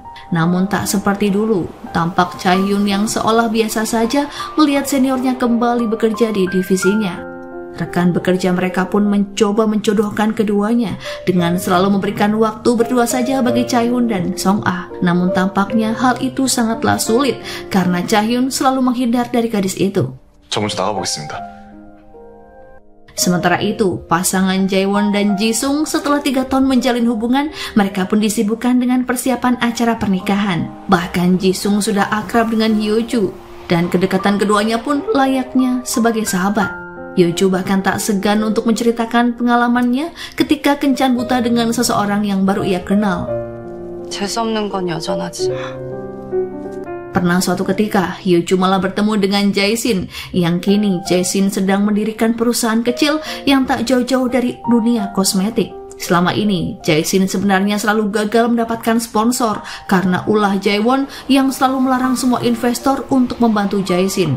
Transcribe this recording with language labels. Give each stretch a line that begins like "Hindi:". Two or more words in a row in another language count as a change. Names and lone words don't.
Indonesian: Namun tak seperti dulu, tampak Chahyun yang seolah biasa saja melihat seniornya kembali bekerja di divisinya. Rekan bekerja mereka pun mencoba menjodohkan keduanya dengan selalu memberikan waktu berdua saja bagi Chahyun dan Song Ah. Namun tampaknya hal itu sangatlah sulit karena Chahyun selalu menghindar dari gadis itu.
Korean: 저 먼저 나가보겠습니다.
Indonesian: Sementara itu, pasangan Jaewon dan Jisung setelah 3 tahun menjalin hubungan, mereka pun disibukkan dengan persiapan acara pernikahan. Bahkan Jisung sudah akrab dengan Hyoju, dan kedekatan keduanya pun layaknya sebagai sahabat. Hyoju bahkan tak segan untuk menceritakan pengalamannya ketika kencan buta dengan seseorang yang baru ia kenal.
Korean: 재수 없는 건 여전하지.
Indonesian: Pernah suatu ketika, Hyoju malah bertemu dengan Jae-shin, yang kini Jae-shin sedang mendirikan perusahaan kecil yang tak jauh-jauh dari dunia kosmetik. Selama ini, Jae-shin sebenarnya selalu gagal mendapatkan sponsor karena ulah Jaewon yang selalu melarang semua investor untuk membantu Jae-shin.